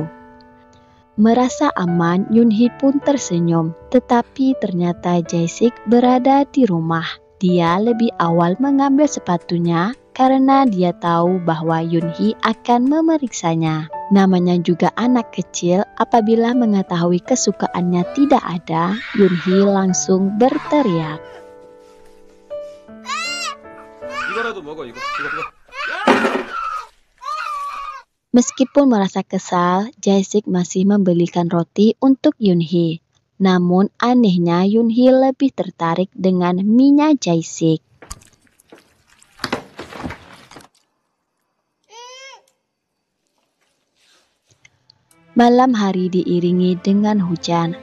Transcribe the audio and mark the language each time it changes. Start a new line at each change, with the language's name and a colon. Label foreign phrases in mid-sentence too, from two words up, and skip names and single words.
Indonesian: Merasa aman, Yoon-hee pun tersenyum, tetapi ternyata Jae-sik berada di rumah. Dia lebih awal mengambil sepatunya karena dia tahu bahwa Yoon-hee akan memeriksanya. Namanya juga anak kecil, apabila mengetahui kesukaannya tidak ada, Yoon-hee langsung berteriak.
Korean: 이거라도 먹어, 이거.
Indonesian: Meskipun merasa kesal, Jae-sik masih membelikan roti untuk Yoon-hee. Namun anehnya Yoon-hee lebih tertarik dengan mie-nya Jae-sik. Malam hari diiringi dengan hujan.